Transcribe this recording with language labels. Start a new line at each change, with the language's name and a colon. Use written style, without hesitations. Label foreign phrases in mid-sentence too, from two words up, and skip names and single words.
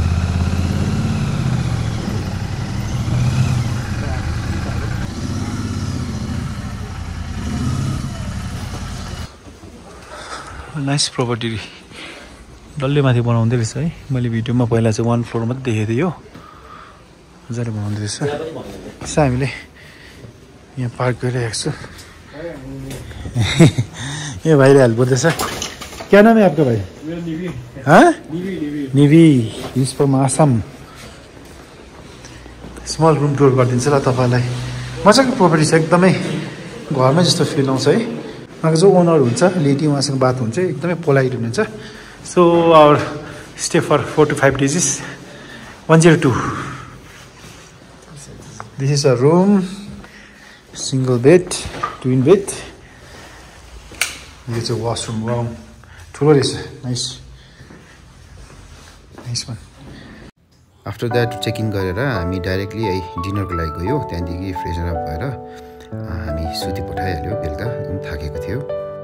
English: nice property
Nepali: डल्लै माथि बनाउँदै रहेछ है मैले भिडियोमा पहिला चाहिँ 1 फ्लोर मात्रै देखेको थिएँ यो मजाले बनाउँदै रहेछ यसो हामीले यहाँ पार्क गरिरहेको छु ये भाइले हेल्प गर्दैछ
Hindi: क्या नाम है आपका भाइ
English: Nivi is from Assam small room tour
Nepali: गरिदिन्छ ल तपाईँलाई मजाको प्रपर्टी छ एकदमै घरमै जस्तो फिल आउँछ है उहाँको जो ओनर हुन्छ लेडी उहाँसँग बात हुन्छ एकदमै पोलाइट हुनुहुन्छ
English: so our stay for 4 to 5 days
Nepali: 102
English: this is a room single bed twin bed
Nepali: यो चाहिँ
English: washroom wow
Nepali: ठुलो रहेछ
English: nice nice one after that check in
Nepali: गरेर हामी डाइरेक्टली है डिनरको लागि गयो त्यहाँदेखि
English: freshen up
Nepali: भएर हामी सुति पठाइहाल्यो बेलुका एकदम थाकेको थियो